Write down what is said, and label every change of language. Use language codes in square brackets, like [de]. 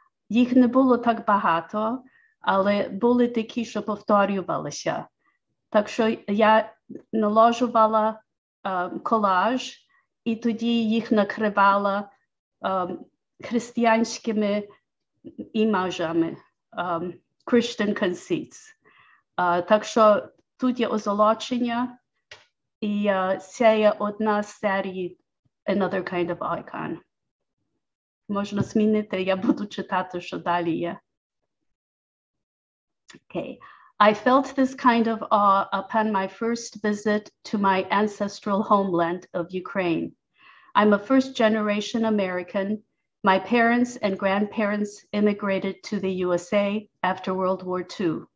[uk] Їх не було так багато, але були такі, що повторювалися. Так що я наложувала колаж, і тоді їх накривала християнськими імажами, [en] Christian conceits. [uk] Так що тут є озолочення, і це є одна з серії Another Kind of Icon. Можна змінити, я буду читати, що далі є. [en] Okay. I felt this kind of awe upon my first visit to my ancestral homeland of Ukraine. I'm a first-generation American. My parents and grandparents immigrated to the USA after World War II.